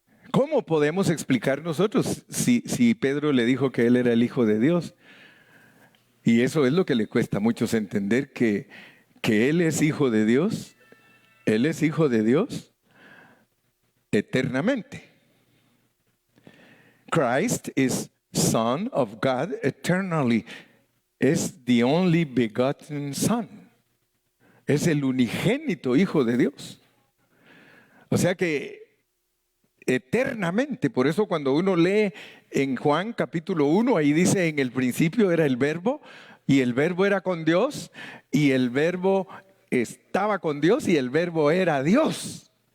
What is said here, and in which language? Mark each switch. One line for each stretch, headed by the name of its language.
Spanish: ¿Cómo podemos explicar nosotros si Pedro le dijo que Él era el Hijo de Dios? Y eso es lo que le cuesta a muchos entender, que Él es Hijo de Dios. Él es Hijo de Dios eternamente.
English: Christ is Son of God eternally.
Spanish: Es
English: the only begotten Son.
Spanish: Es el unigénito Hijo de Dios. O sea que eternamente, por eso cuando uno lee en Juan capítulo 1, ahí dice, en el principio era el Verbo, y el Verbo era con Dios, y el Verbo estaba con Dios, y el Verbo era Dios.